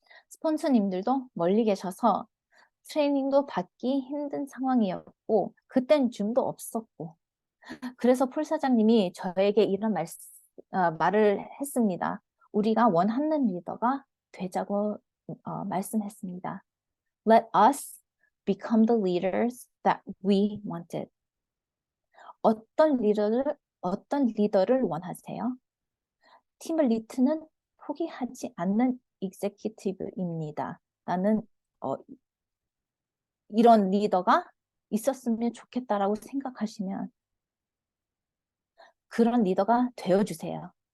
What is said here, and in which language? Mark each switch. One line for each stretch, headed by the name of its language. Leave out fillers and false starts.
Korean: 스폰서님들도 멀리 계셔서 트레이닝도 받기 힘든 상황이었고 그땐 줌도 없었고 그래서 폴 사장님이 저에게 이런 말을 했습니다. 우리가 원하는 리더가 되자고 말씀했습니다.
English: Let us become the leaders that we wanted.
Korean: 어떤 리더를 원하세요? 팀을 리드는 포기하지 않는 executive입니다. 나는 이런 리더가 있었으면 좋겠다라고 생각하시면 그런 리더가 되어주세요.